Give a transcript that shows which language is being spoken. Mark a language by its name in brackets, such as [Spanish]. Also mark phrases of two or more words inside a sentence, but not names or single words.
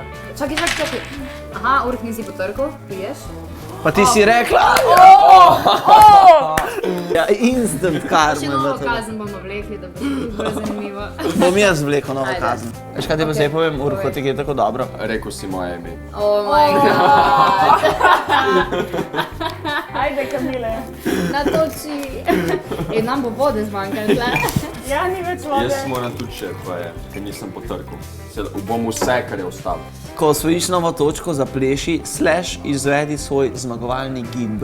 [Slovenian] Čakaj. Aha, Urh nisi potrkal, piješ? Pa ti si rekla? Ja, instant Še karma novo za to. kazen bomo vlekli, da bo to bolj zanimivo. Bom jaz vlekel novo Ajde. kazen. Veš kaj ti pa Ok, zdaj povem, Urho, povej. ti gre tako dobro. Rekel si moje ime. [English] Oh my god. [Slovenian] Ajde, Kamile. Natoči. Ej, nam bo vode zmanjkalo, tle. Ja, ni več vode. Jaz moram tudi še, ker nisem potrkal. Bom vse, kar je ostalo. Ko osvojiš novo točko, zapleši, izvedi svoj zmagovalni gib.